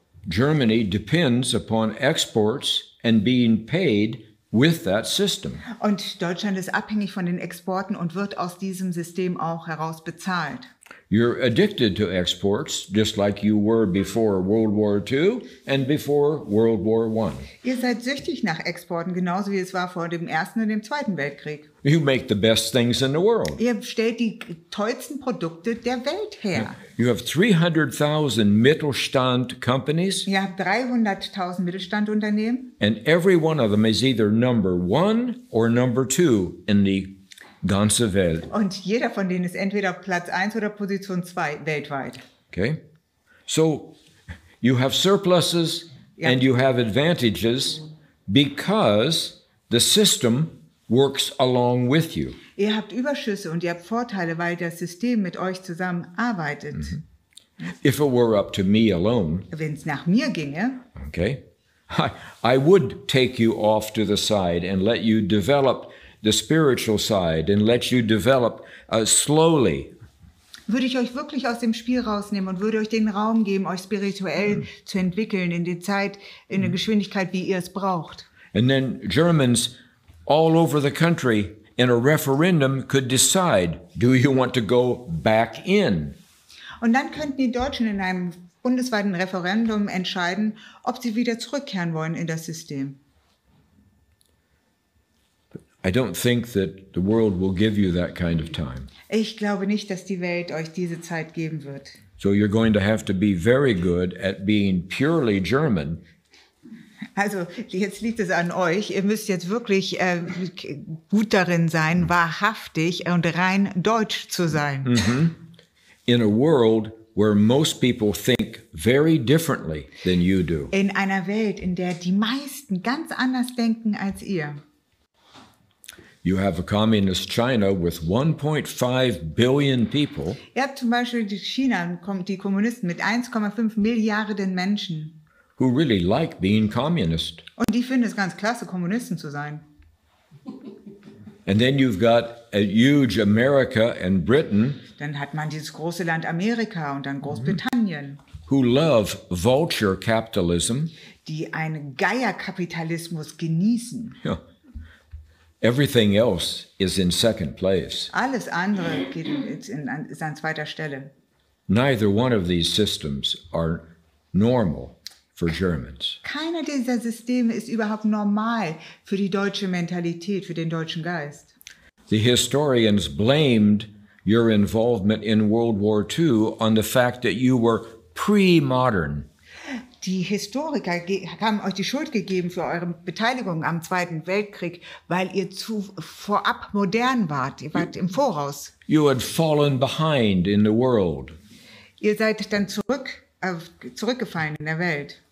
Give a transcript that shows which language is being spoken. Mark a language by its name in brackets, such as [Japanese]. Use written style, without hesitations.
[English] Germany depends upon exports and being paid with that system. [German] Und Deutschland ist abhängig von den Exporten und wird aus diesem System auch heraus bezahlt. [English] You're addicted to exports, just like you were before World War II and before World War I. [German] Ihr seid süchtig nach Exporten, genauso wie es war vor dem Ersten und dem Zweiten Weltkrieg. [English] You make the best things in the world. [German] Ihr stellt die tollsten Produkte der Welt her. [English] You have 300,000 Mittelstand companies. [German] Ihr habt 300.000 Mittelstandunternehmen. [English] And every one of them is either number 1 or number 2 in the [German] ganze Welt. Und jeder von denen ist entweder Platz 1 oder Position 2 weltweit. [English] Okay? So you have surpluses and you have advantages because the system works along with you. [German] Ihr habt Überschüsse und ihr habt Vorteile, weil das System mit euch zusammenarbeitet. [English] If it were up to me alone, [German] wenn es nach mir ginge, [English] okay, I would take you off to the side and let you develop the spiritual side and let you develop slowly. [German] Würde ich euch wirklich aus dem Spiel rausnehmen und würde euch den Raum geben, euch spirituell zu entwickeln in der Zeit, in der Geschwindigkeit, wie ihr es braucht. [English] And then Germans all over the country in a referendum could decide, do you want to go back in? [German] Und dann könnten die Deutschen in einem bundesweiten Referendum entscheiden, ob sie wieder zurückkehren wollen in das System. [English] I don't think that the world will give you that kind of time. [German] Ich glaube nicht, dass die Welt euch diese Zeit geben wird. [English] So you're going to have to be very good at being purely German. [German] Also jetzt liegt es an euch. Ihr müsst jetzt wirklich gut darin sein, wahrhaftig und rein deutsch zu sein. [English] In a world where most people think very differently than you do. [German] In einer Welt, in der die meisten ganz anders denken als ihr. [English] You have a communist China with 1.5 billion people. [German] Ihr habt zum Beispiel China, die Kommunisten mit 1,5 Milliarden Menschen. [English] Who really like being communist. [German] Und die finden es ganz klasse, Kommunisten zu sein. [English] And then you've got a huge America and Britain. [German] Dann hat man dieses große Land Amerika und dann Großbritannien. [English] Who love vulture capitalism. [German] Die einen Geierkapitalismus genießen. [English] Yeah. Everything else is in second place. [German] Alles andere ist an zweiter Stelle. [English] Neither one of these systems are normal for Germans. [German] Keiner dieser Systeme ist überhaupt normal für die deutsche Mentalität, für den deutschen Geist. [English] The historians blamed your involvement in World War II on the fact that you were pre-modern. [German] Die Historiker haben euch die Schuld gegeben für eure Beteiligung am Zweiten Weltkrieg, weil ihr zu vorab modern wart. Ihr wart im Voraus. [English] You had fallen behind in the world. [German] Ihr seid dann zurückgefallen in der Welt.